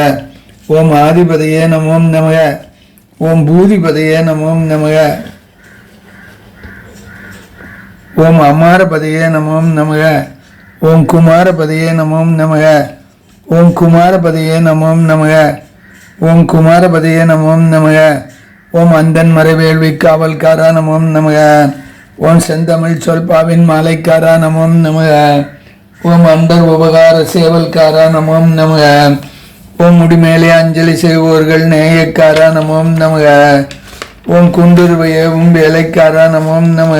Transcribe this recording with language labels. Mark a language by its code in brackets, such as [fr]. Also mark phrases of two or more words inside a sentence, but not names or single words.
[sa] ओम आदिपदये नमो नमः। ओम भूदिपदये नमो नमः। ओम अमारपदये नमो नमः। ओम कुमारपदये नमो नमः। ओम कुमारपदये नमो नमः। ओम कुमारपदये नमो नमः। [ta] ஓம் அந்தண் மறைவேள்வி காவல்காரா நமோ நமக. ஓம் செந்தமிழ் சொல்பாவின் மாலைக்காரா நமோ நமக. ஓம் அண்டர் உபகார சேவல்காரா நமோ நமக. ஓம் முடிமேலே அஞ்சலி செய்வோர்கள் நேயக்காரா நமோ நமக. ஓம் குண்டுருவையவும் வேலைக்காரா நமோ நமக.